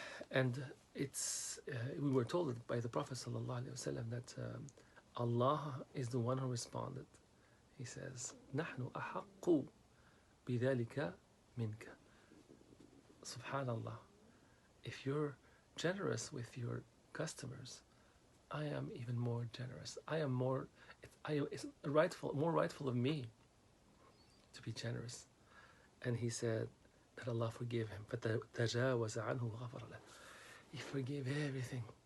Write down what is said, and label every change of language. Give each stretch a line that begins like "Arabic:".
English: And it's we were told by the Prophet ﷺ that Allah is the one who responded.
Arabic: He says, نحن أحق بذلك منك. Subhanallah.
English: If you're generous with your customers, I am even more generous. It's more rightful of me to be generous. And he said that Allah forgave him.
Arabic: فَتَجَاوَزَ عَنْهُ وَغَفَرَ لَهُ.
English: He forgave everything.